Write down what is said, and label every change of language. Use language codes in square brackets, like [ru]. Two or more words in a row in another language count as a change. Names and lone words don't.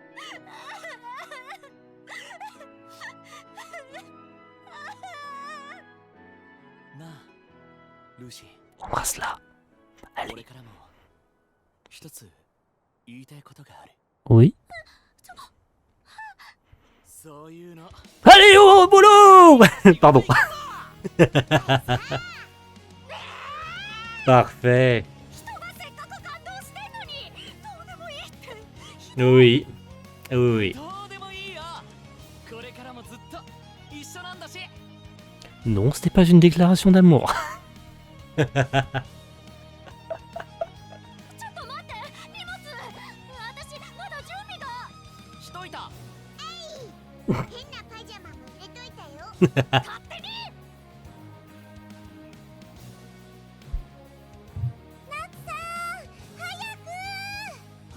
[ja] なあ、ルーシー。 [fr] Embrasse-la. [ja] 俺 [fr] Allez. [ja] からも一つ言いたいことがある。 [fr] Oui. [ja] そういうの。 [fr] Allez au boulot. Pardon. Parfait. [ja] 人がせっかく感動してんのにどうでもいいって。 [fr] Oui. Oui. [ja] どうでもいいよ。これからもずっと一緒なんだし。 [fr] Non, c'était pas une déclaration d'amour. [ja] ちょっと待って、荷物。私まだ準備が。しといた。変なパジャマも入れといたよ。勝手に。ナツさん、早く。